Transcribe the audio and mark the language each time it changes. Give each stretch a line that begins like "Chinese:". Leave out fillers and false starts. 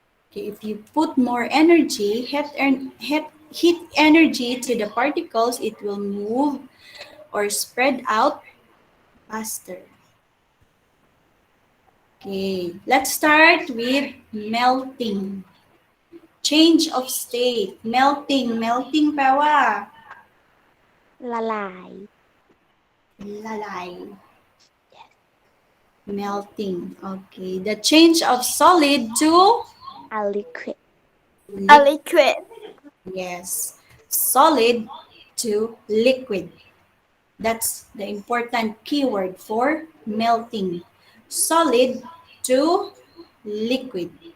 English: Okay, if you put more energy, heat energy to the particles, it will move or spread out faster. Okay, let's start with melting. Change of state. Melting.
Thai: Meltingแปลว่า ละลาย ละลาย melting.
English: Okay, the change of solid to a liquid. liquid. Yes, solid to liquid. That's the important keyword for melting. Solid to liquid.